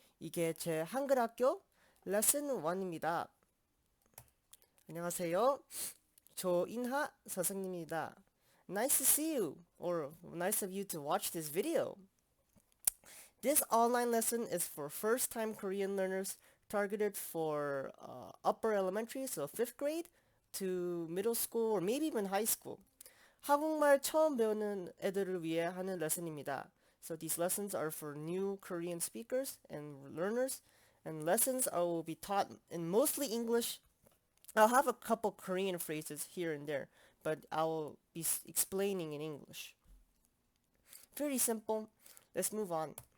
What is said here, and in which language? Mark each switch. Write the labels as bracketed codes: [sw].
[ko] 이게 제 한글 학교 레슨 1입니다. 안녕하세요. 조인하 선생님입니다. [en] Nice to see you, or nice of you to watch this video. This online lesson is for first-time Korean learners targeted for upper elementary, so 5th grade, to middle school or maybe even high school. [ko] 한국말 처음 배우는 애들을 위해 하는 레슨입니다. [en] So these lessons are for new Korean speakers and learners, and lessons I will be taught in mostly English. I'll have a couple Korean phrases here and there, but I will be explaining in English. Pretty simple. Let's move on.